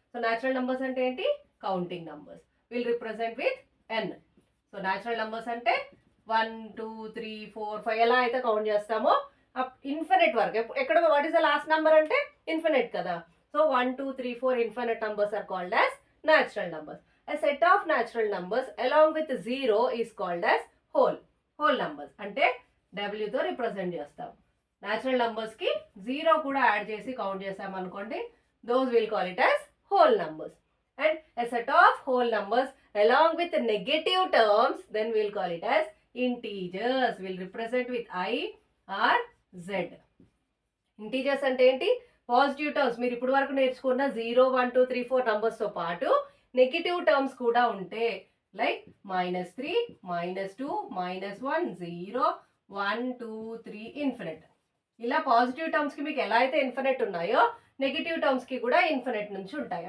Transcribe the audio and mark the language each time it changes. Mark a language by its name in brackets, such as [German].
[English] so natural numbers [Telugu] అంటే ఏంటి? [English] Counting numbers will represent with n. [Telugu] So natural numbers అంటే 1 2 3 4 5 ఎలా అయితే కౌంట్ చేస్తామో ఇన్ఫినిట్ వరకు. [English] ఎక్కడ what is the last number అంటే infinite కదా. So 1 2 3 4 infinite numbers are called as natural numbers. A set of natural numbers along with 0 is called as whole numbers. [Telugu] అంటే W తో రిప్రజెంట్ చేస్తాం. న్యాచురల్ నంబర్స్ కి 0 కూడా add చేసి count చేసాం అనుకోండి, [English] those will call it as whole numbers. And a set of whole numbers along with negative terms, then we'll call it as integers. Will represent with I or Z. Integers [Telugu] అంటే ఏంటి? [English] Positive terms. [Telugu] మీరు ఇప్పుడు వరకు నేర్చుకున్న 0 1 2 3 4 నంబర్స్తో పాటు negative terms కూడా ఉంటే like -3 -2 -1 0 1 2 3 infinite. ఇలా పాజిటివ్ టర్మ్స్కి మీకు ఎలా అయితే ఇన్ఫినిట్ ఉన్నాయో నెగిటివ్ టర్మ్స్కి కూడా ఇన్ఫినిట్ నుంచి ఉంటాయి.